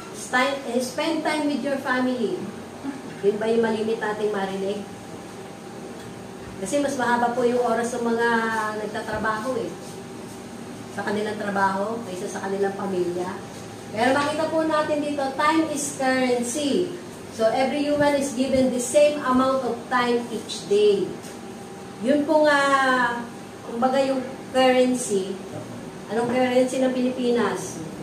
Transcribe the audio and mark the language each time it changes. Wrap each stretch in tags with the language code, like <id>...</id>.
<en>Spend time with your family.</en> <tl>Yun ba yung malimit nating marinig? Kasi mas mahaba po yung oras ng mga nagtatrabaho eh. Sa kanilang trabaho, kaysa sa kanilang pamilya. Pero makita po natin dito,</tl> <en>time is currency. So, every human is given the same amount of time each day.</en> <tl>Yun po nga, kumbaga yung currency. Anong currency ng Pilipinas?</tl>